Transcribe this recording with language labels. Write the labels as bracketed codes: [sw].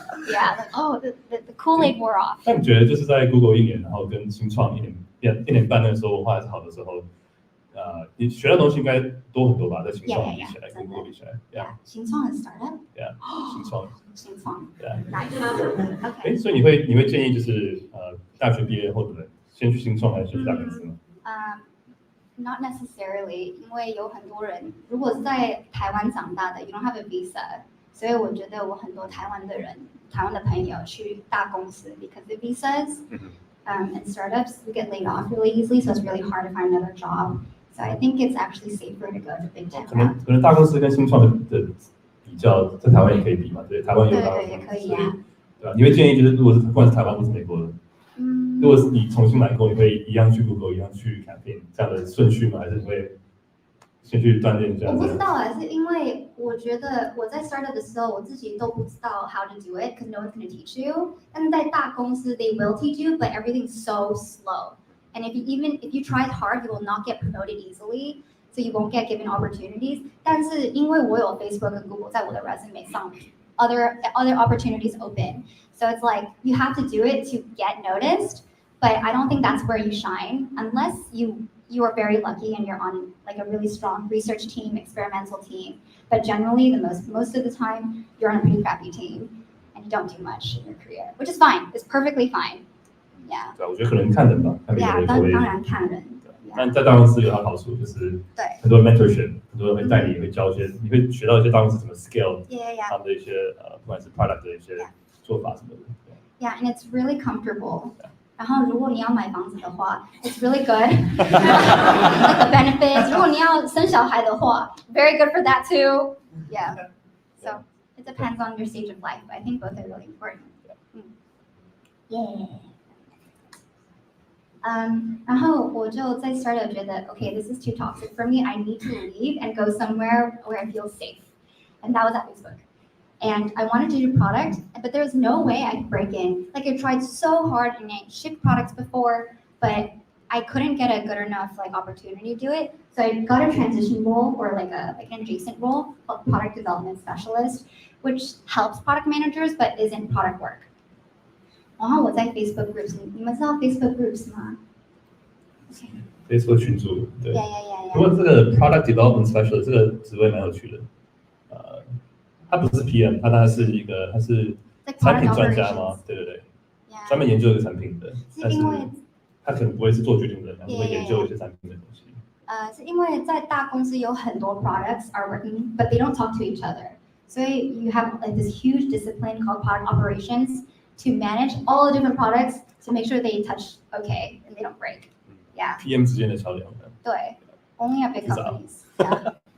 [en] Yeah, the Kool-Aid wore off. [zh] 那你觉得就是在 Google 1年，然后跟新创1年半那个时候文化还是好的时候，你学到东西应该多很多吧？在新创比起来，跟 Google 比起来 ，Yeah。新创和 startup。 Yeah， 新创。 [en] Yeah。 Okay。 [zh] 所以你会建议就是大学毕业后的人先去新创还是去大公司吗？ [en] Not necessarily， [zh] 因为有很多人如果是在台湾长大的 ， [en] you don't have a visa， [zh] 所以我觉得我很多台湾的朋友去大公司 [en] because of visas。 And startups, you get laid off really easily, so it's really hard to find another job. So I think it's actually safer to go to big tech. [zh] 可能大公司跟新创的比较，在台湾也可以比嘛，对，台湾有大公司，对，也可以啊，对吧？你会建议就是，如果是不管是台湾或是美国的，如果是你重新来过，你会一样去 Google， 一样去 Campaign 这样的顺序吗？还是你会先去锻炼一下？我不知道是因为我觉得我在 startup 的时候，我自己都不知道 [en] how to do it, because no one's going to teach you. [zh] 但是在大公司 [en] they will teach you, but everything's so slow. And if you try hard, you will not get promoted easily, so you won't get given opportunities. [zh] 但是因为我有 Facebook 跟 Google 在我的 resume 上 [en] other opportunities open. So it's you have to do it to get noticed, but I don't think that's where you shine unless you are very lucky and you're on a really strong research team, experimental team. But generally, most of the time, you're on a pretty crappy team and you don't do much in your career, which is fine. It's perfectly fine. Yeah. [zh] 对，我觉得可能看人吧，看每个人口味。当然看人。但在大公司有它好处，就是很多 mentorship， 很多人会带你，会教一些，你会学到一些大公司怎么 scale 他们的一些不管是 product 的一些做法什么的。 [en] Yeah, and it's really comfortable. [zh] 然后如果你要买房子的话 ， [en] it's really good. The benefits. [zh] 如果你要生小孩的话 [en] ，very good for that too. Yeah. So it depends on your stage of life, but I think both are really important. Yeah. [zh] 然后我就在 [en] startup [zh] 觉得 [en] okay, this is too toxic for me. I need to leave and go somewhere where I feel safe. And that was at Facebook. And I wanted to do product, but there was no way I could break in. I tried so hard and I shipped products before, but I couldn't get a good enough opportunity to do it. So I got a transition role or an adjacent role called product development specialist, which helps product managers but isn't product work. [zh] 然后我在 Facebook groups， 你们知道 Facebook groups 吗？Facebook 群组，对。 [en] Yeah. [zh] 不过这个 product development specialist 这个职位蛮有趣的。他不是 PM， 他当然是他是产品专家吗？对对对，专门研究一个产品的，但是他可能不会是做决定的人，他会研究一些产品的东西。是因为在大公司有很多 [en] products are working, but they don't talk to each other. So you have like this huge discipline called product operations to manage all the different products to make sure they touch okay and they don't break. Yeah. [zh] PM 之间的桥梁。 [en] 对 ，only at big companies. Yeah.